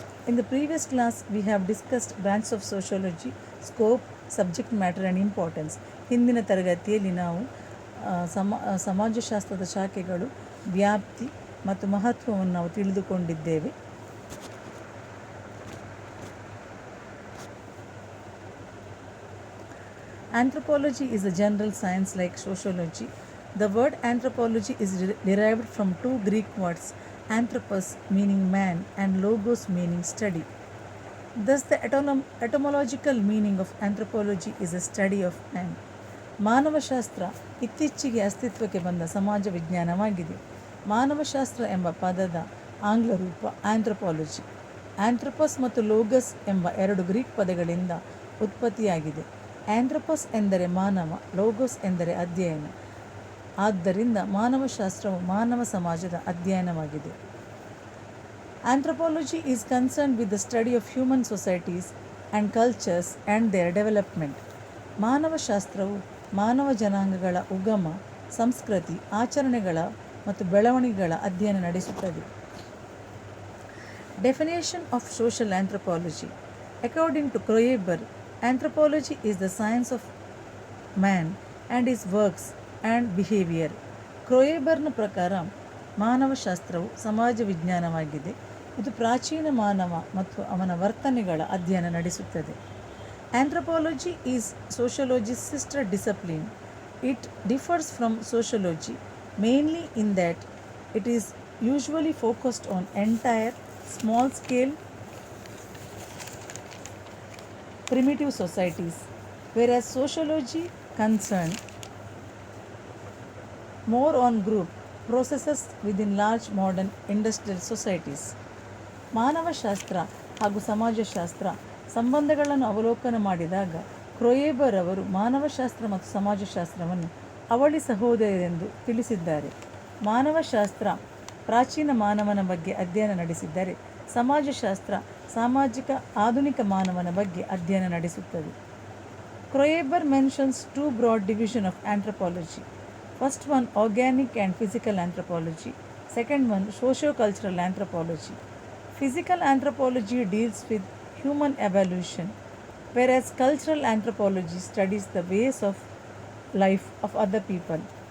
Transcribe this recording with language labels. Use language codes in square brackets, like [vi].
[en] In the previous class, we have discussed branches of sociology, scope, subject matter and importance. [kn] ಹಿಂದಿನ ತರಗತಿಯಲ್ಲಿ ನಾವು ಸಮಾಜಶಾಸ್ತ್ರದ ಶಾಖೆಗಳು, ವ್ಯಾಪ್ತಿ ಮತ್ತು ಮಹತ್ವವನ್ನು ನಾವು ತಿಳಿದುಕೊಂಡಿದ್ದೇವೆ. [en] Anthropology is a general science like sociology. The word anthropology is derived from two Greek words, anthropos meaning man and logos meaning study. Thus the etymological meaning of anthropology is a study of man. [kn] ಮಾನವಶಾಸ್ತ್ರ ಇತ್ತೀಚೆಗೆ ಅಸ್ತಿತ್ವಕ್ಕೆ ಬಂದ ಸಮಾಜ ವಿಜ್ಞಾನವಾಗಿದೆ. ಮಾನವಶಾಸ್ತ್ರ ಎಂಬ ಪದದ ಆಂಗ್ಲ ರೂಪ anthropology. ಆಂಥ್ರಪಸ್ ಮತ್ತು logos ಎಂಬ ಎರಡು ಗ್ರೀಕ್ ಪದಗಳಿಂದ ಉತ್ಪತ್ತಿಯಾಗಿದೆ. ಆಂಥ್ರಪಸ್ ಎಂದರೆ ಮಾನವ, ಲೋಗೋಸ್ ಎಂದರೆ ಅಧ್ಯಯನ. ಆದ್ದರಿಂದ ಮಾನವಶಾಸ್ತ್ರವು ಮಾನವ ಸಮಾಜದ ಅಧ್ಯಯನವಾಗಿದೆ. [en] Anthropology is concerned with the study of human societies and cultures and their development. [kn] ಮಾನವಶಾಸ್ತ್ರವು ಮಾನವ ಜನಾಂಗಗಳ ಉಗಮ, ಸಂಸ್ಕೃತಿ, ಆಚರಣೆಗಳ ಮತ್ತು ಬೆಳವಣಿಗೆಗಳ ಅಧ್ಯಯನ ನಡೆಸುತ್ತದೆ. [en] Definition of social anthropology. According to Kroeber, anthropology is the science of man and his works and behavior. [kn] ಕ್ರೋಯೆಬರ್ನ ಪ್ರಕಾರ ಮಾನವಶಾಸ್ತ್ರವು ಸಮಾಜ ವಿಜ್ಞಾನವಾಗಿದೆ. ಇದು ಪ್ರಾಚೀನ ಮಾನವ ಮತ್ತು ಅವನ ವರ್ತನೆಗಳ ಅಧ್ಯಯನ ನಡೆಸುತ್ತದೆ. [en] Anthropology is sociology's sister discipline. It differs from sociology mainly in that it is usually focused on entire, small-scale, primitive societies, whereas sociology concerned more on group processes within large modern industrial societies. [kn] ಮಾನವಶಾಸ್ತ್ರ ಹಾಗೂ ಸಮಾಜಶಾಸ್ತ್ರ ಸಂಬಂಧಗಳನ್ನು ಅವಲೋಕನ ಮಾಡಿದಾಗ ಕ್ರೋಯೆಬರ್ ಅವರು ಮಾನವಶಾಸ್ತ್ರ ಮತ್ತು ಸಮಾಜಶಾಸ್ತ್ರವನ್ನು ಅವಳಿ ಸಹೋದರರೆಂದು ತಿಳಿಸಿದ್ದಾರೆ. ಮಾನವಶಾಸ್ತ್ರ ಪ್ರಾಚೀನ ಮಾನವನ ಬಗ್ಗೆ ಅಧ್ಯಯನ ನಡೆಸಿದ್ದರೆ, ಸಮಾಜಶಾಸ್ತ್ರ ಸಾಮಾಜಿಕ ಆಧುನಿಕ ಮಾನವನ ಬಗ್ಗೆ ಅಧ್ಯಯನ ನಡೆಸುತ್ತದೆ. [en] Kroeber mentions two broad divisions of anthropology. First one, organic and physical anthropology. Second one, socio-cultural anthropology. Physical anthropology deals with human evolution, whereas cultural anthropology studies the ways of life of other people.